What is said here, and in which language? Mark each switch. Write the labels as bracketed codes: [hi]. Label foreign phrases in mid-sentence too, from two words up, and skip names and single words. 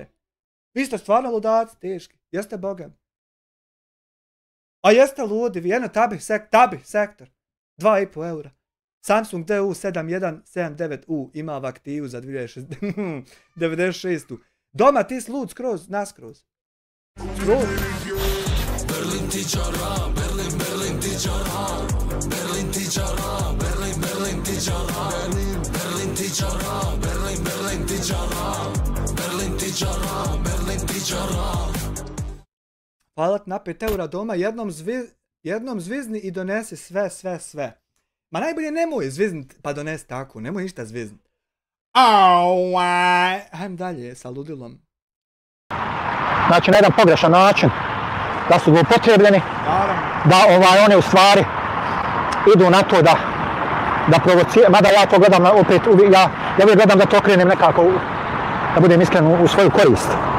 [bs] Vi ste stvarno ludaci teški, jeste bogam. A jeste ludi, vi jedno tabi sektor, 2,5 eura. Samsung DU 7179U ima aktivu za 96. Doma ti si lud skroz, naskroz. Skroz. Berlin ti čara, Berlin ti čara, Berlin ti čara, Berlin ti čara, Berlin ti čara, Berlin ti čara, Berlin ti čara, Berlin ti čara. Hvala ti na 5 eura doma, jednom zvizni i donesi sve. Ma najbolje nemoj zviznit pa donesi tako, nemoj ništa zviznit. Hajdem dalje sa ludilom. Znači na jedan pogrešan način, da su zloupotrebljeni, da one u stvari idu na to da provociraju, mada ja to gledam opet, ja uvijek gledam da to okrenem nekako, da budem iskren u svoju korist.